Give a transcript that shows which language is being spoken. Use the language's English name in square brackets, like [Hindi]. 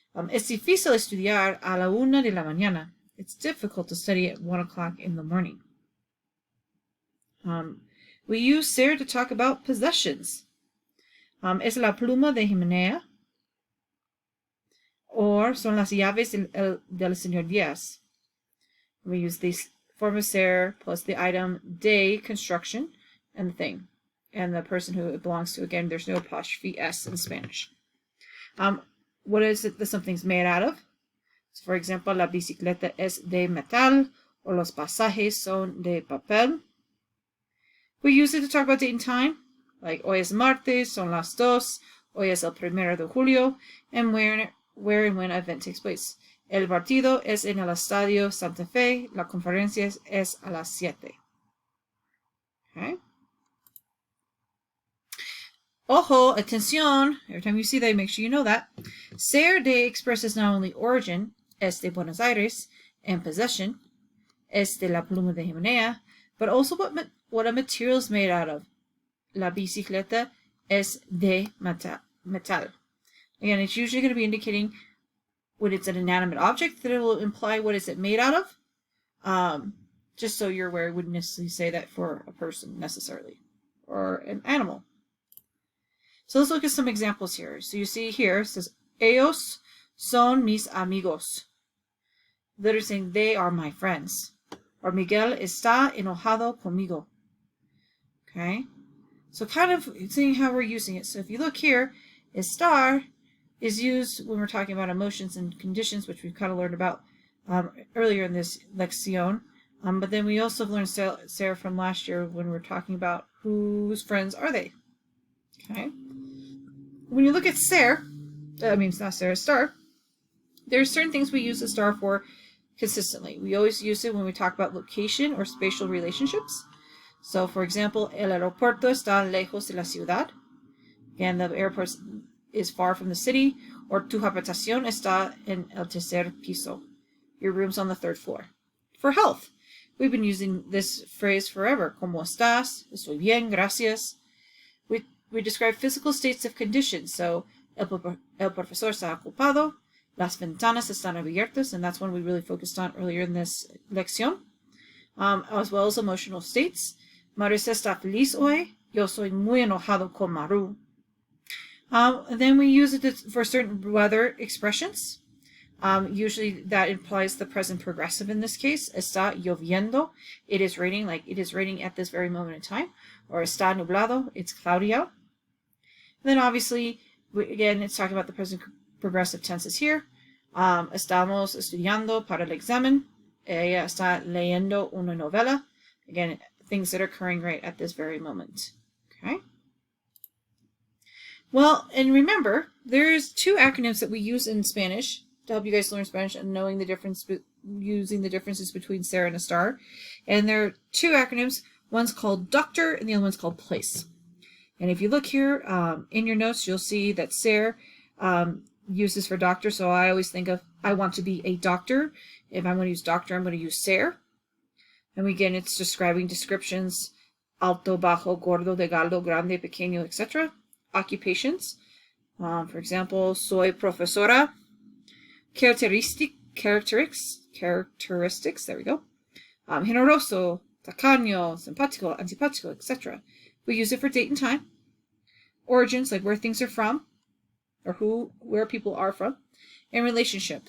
[Spanish] Es difícil estudiar a la 1 de la mañana. [English] It's difficult to study at 1 o'clock in the morning. We use ser to talk about possessions. [Spanish] Es la pluma de Jimena, or son las llaves del señor Díaz. [English] We use this form of ser plus the item de, construction, and the thing, and the person who it belongs to. Again, there's no apostrophe s in Spanish. What is it that something's made out of? [Spanish] So for example, la bicicleta es de metal, or los pasajes son de papel. [English] We use it to talk about date and time, like hoy es martes, son las 2, hoy es el 1 de julio, and where and when an event takes place. [Spanish] El partido es en el Estadio Santa Fe, la conferencia es a las 7. [English] Okay. Ojo, atención, every time you see that, make sure you know that. Ser de expresses not only origin, es de Buenos Aires, and possession, es de la pluma de Jimena, but also what a material is made out of. [Spanish] La bicicleta es de metal. [English] Again, it's usually going to be indicating when it's an inanimate object that it will imply what is it made out of. Just so you're aware, I wouldn't necessarily say that for a person necessarily, or an animal. So let's look at some examples here. So you see here, it says, ellos son mis amigos. Literally saying, they are my friends. [Spanish] Or Miguel está enojado conmigo. [English] Okay? So kind of seeing how we're using it. So if you look here, estar is used when we're talking about emotions and conditions, which we've kind of learned about earlier in this lección. But then we also learned ser from last year when we were talking about whose friends are they. Okay? When you look at ser, not ser, estar, there's certain things we use estar for consistently. We always use it when we talk about location or spatial relationships. [Spanish] So, for example, el aeropuerto está lejos de la ciudad. [English] Again, the airport is far from the city. [Spanish] Or tu habitación está en el tercer piso. [English] Your room's on the 3rd floor. For health, we've been using this phrase forever. ¿Cómo estás? Estoy bien, gracias. We describe physical states of conditions. [Spanish] So, el profesor está ocupado. [English] Las ventanas están abiertas, and that's one we really focused on earlier in this lección, as well as emotional states. [Spanish] Marisa está feliz hoy. Yo soy muy enojado con Maru. [English] And then we use it for certain weather expressions. Usually that implies the present progressive in this case. Está lloviendo. It is raining, like it is raining at this very moment in time. Or está nublado. It's cloudy out. And then obviously, again, it's talking about the present progressive tenses here. [Spanish] Estamos estudiando para el examen. Ella está leyendo una novela. Again, [English] things that are occurring right at this very moment. Okay. Well, and remember, there's two acronyms that we use in Spanish to help you guys learn Spanish and knowing the difference, using the differences between ser and estar. And there are two acronyms. One's called doctor and the other one's called place. And if you look here in your notes, you'll see that ser uses for doctor. So I always think of, I want to be a doctor. If I'm going to use doctor, I'm going to use ser. And again, it's describing descriptions, alto, bajo, gordo, delgado, grande, pequeño, etc. Occupations. [Spanish] For example, soy profesora. [English] Characteristics, there we go. Generoso, tacaño, simpático, antipático, etc. We use it for date and time. Origins, like where things are from, or where people are from. And relationship.